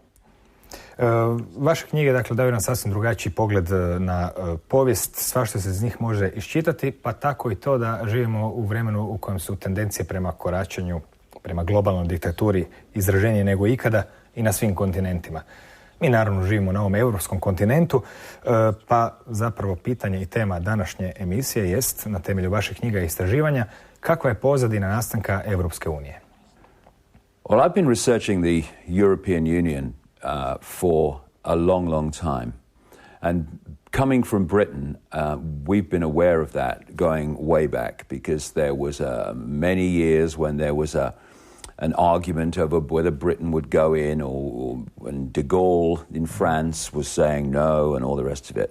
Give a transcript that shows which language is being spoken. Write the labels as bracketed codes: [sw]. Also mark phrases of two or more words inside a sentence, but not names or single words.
[hr] Vaše knjige daju nam sasvim drugačiji pogled na povijest, svašta se iz njih može iščitati, pa tako i to da živimo u vremenu u kojem su tendencije prema koračanju, prema globalnoj diktaturi izraženije nego ikada i na svim kontinentima. Mi naravno živimo na ovom europskom kontinentu, pa zapravo pitanje i tema današnje emisije jest, na temelju vaših knjiga i istraživanja, kakva je pozadina nastanka Europske unije? [en] Well, I've been researching the European Union for a long, long time. And coming from Britain, we've been aware of that going way back because there was many years when there was an argument over whether Britain would go in or when de Gaulle in France was saying no and all the rest of it.